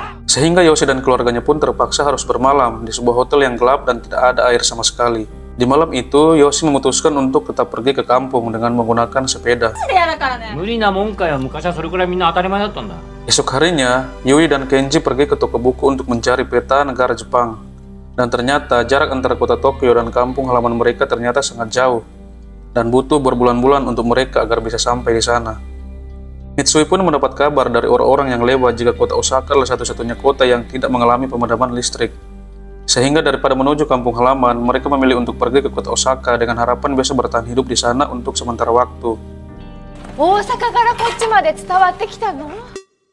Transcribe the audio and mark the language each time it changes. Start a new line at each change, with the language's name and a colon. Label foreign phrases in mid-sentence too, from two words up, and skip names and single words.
Indonesian: Sehingga Yoshi dan keluarganya pun terpaksa harus bermalam di sebuah hotel yang gelap dan tidak ada air sama sekali. Di malam itu, Yoshi memutuskan untuk tetap pergi ke kampung dengan menggunakan sepeda.
Japanese: 無理なもんかよ。昔はそれくらいみんな当たり前だったんだ。
Indonesian: Esok harinya, Yui dan Kenji pergi ke toko buku untuk mencari peta negara Jepang. Dan ternyata jarak antara kota Tokyo dan kampung halaman mereka ternyata sangat jauh. Dan butuh berbulan-bulan untuk mereka agar bisa sampai di sana. Mitsui pun mendapat kabar dari orang-orang yang lewat jika kota Osaka adalah satu-satunya kota yang tidak mengalami pemadaman listrik. Sehingga daripada menuju kampung halaman, mereka memilih untuk pergi ke kota Osaka dengan harapan bisa bertahan hidup di sana untuk sementara waktu.
Japanese: 大阪からこっちまで伝わってきたの？